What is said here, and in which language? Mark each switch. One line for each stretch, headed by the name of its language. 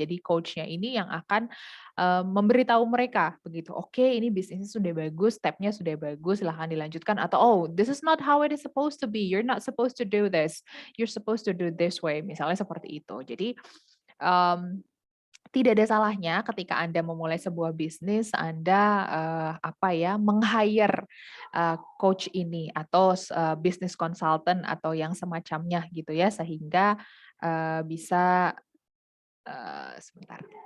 Indonesian: Jadi coachnya ini yang akan memberitahu mereka begitu. Oke, ini bisnisnya sudah bagus, stepnya sudah bagus, silahkan dilanjutkan. Atau
English: oh, this is not how it is supposed to be. You're not supposed to do this. You're supposed to do this way.
Indonesian: Misalnya seperti itu. Jadi tidak ada salahnya ketika Anda memulai sebuah bisnis, Anda meng-hire coach ini atau business consultant atau yang semacamnya gitu ya, sehingga bisa sebentar.